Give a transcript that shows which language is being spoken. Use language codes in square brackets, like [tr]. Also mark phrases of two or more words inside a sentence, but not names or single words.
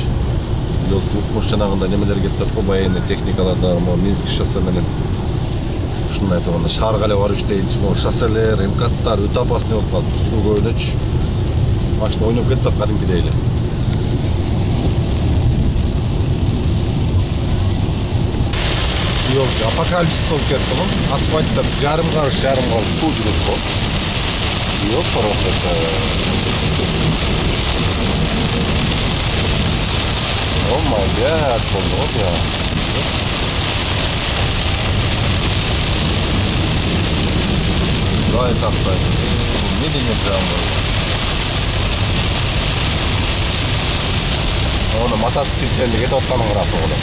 [ky] Укмуш жанагында немелер кетип атат го, [ru] военный техникаларда, [ky] Минск шоссе менен ушундай айтканда шаарга эле барып иштейинчи, шосселер, МКАДтар өтө опасный болуп калат. Суу көбөйнөчү. Машина ойноп кетип атат кадимкидей эле. Yok, апокалипсис болуп кетти го. Асфальтта жарым карыш суу жүрөт го. Yok, [en] просто Oh my god, [ky] болду го. Давай таптай. Не деген жамгыр. Оны мотоциклченде кетип атканын карап турган.